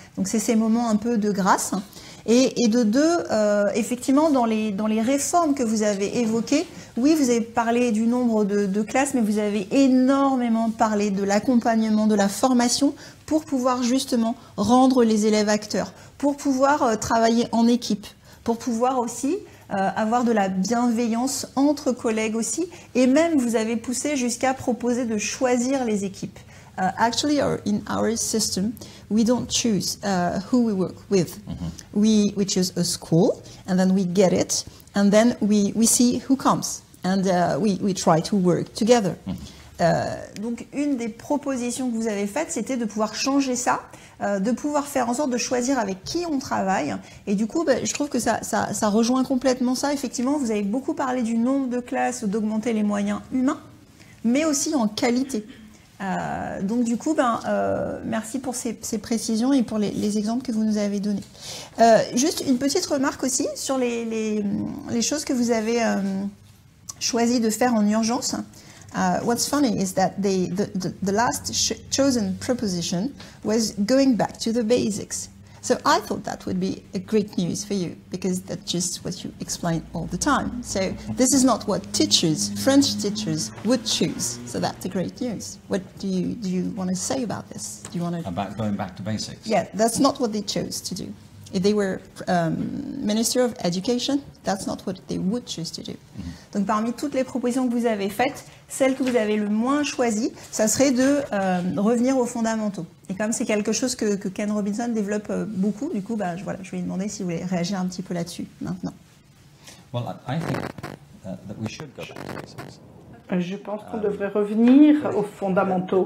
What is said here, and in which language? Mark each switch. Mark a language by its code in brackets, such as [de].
[fr] Donc, c'est ces moments un peu de grâce. Et de deux, effectivement, dans les réformes que vous avez évoquées, oui, vous avez parlé du nombre de classes, mais vous avez énormément parlé de l'accompagnement, de la formation pour pouvoir justement rendre les élèves acteurs, pour pouvoir travailler en équipe, pour pouvoir aussi avoir de la bienveillance entre collègues aussi, et même vous avez poussé jusqu'à proposer de choisir les équipes. [en] Actually, in our system, we don't choose who we work with. We choose a school, and then we get it, and then we see who comes, and we try to work together. [fr] Donc, une des propositions que vous avez faites, c'était de pouvoir changer ça, de pouvoir faire en sorte de choisir avec qui on travaille. Et du coup, je trouve que ça rejoint complètement ça. Effectivement, vous avez beaucoup parlé du nombre de classes, d'augmenter les moyens humains, mais aussi en qualité. Donc du coup, merci pour ces précisions et pour les exemples que vous nous avez donnés. Juste une petite remarque aussi sur les choses que vous avez choisi de faire en urgence. [en] What's funny is that the last chosen proposition was going back to the basics. So I thought that would be a great news for you because that's just what you explain all the time. So this is not what teachers, French teachers, would choose. So that's a great news. What do you want to say about this? Do you want to about going back to basics? Yeah, that's not what they chose to do. If they were Minister of Education, that's not what they would choose to do. [fr] Donc parmi toutes les propositions que vous avez faites, celle que vous avez le moins choisie, ça serait de revenir aux fondamentaux. Et comme c'est quelque chose que Ken Robinson développe beaucoup, du coup, je vais lui demander si vous voulez réagir un petit peu là-dessus maintenant. [en] Well, I think that we should go back to basics. [fr] Je pense qu'on devrait revenir aux fondamentaux.